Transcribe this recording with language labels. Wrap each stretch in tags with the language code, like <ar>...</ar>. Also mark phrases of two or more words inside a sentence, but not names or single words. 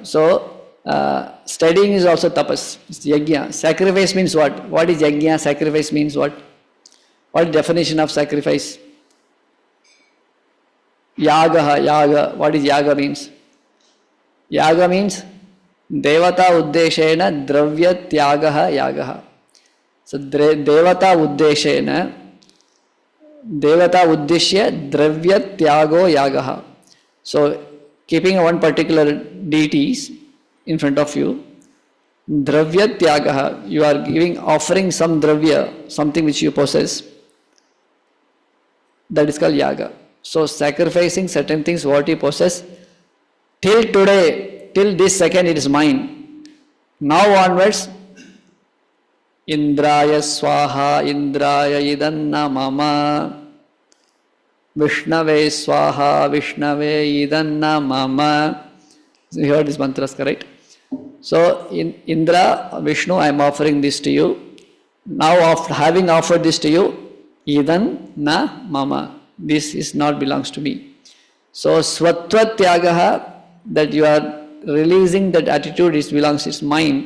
<en>So studying is also tapas. It's yajna. Sacrifice means what? What is yajna? Sacrifice means what? What is definition of sacrifice? Yaga. What is yaga means?</en> <sa>Yaga means देवता उद्देशेन द्रव्य त्यागः यागः. So देवता उद्देशेन देवता उद्देश्य द्रव्य त्यागो यागः.</sa> <en>So keeping one particular deities in front of you,</en> <sa>द्रव्य त्यागः,</sa> <en>you are offering some dravya, something which you possess, that is called yaga. So sacrificing certain things what you possess, till today, till this second it is mine. Now onwards,</en> <sa>इन्द्राय स्वाहा, इन्द्राय इदन्न मम, विष्णवे स्वाहा, विष्णवे इदन्न मम.</sa> <en>So you heard these mantras, correct? So in Indra, Vishnu, I am offering this to you. Now having offered this to you,</en> <sa>इदं न मम.</sa> <en>This is not belongs to me. So</en> <sa>स्वत्व त्यागः,</sa> <en>that you are releasing that attitude, it belongs, it's mine.</en>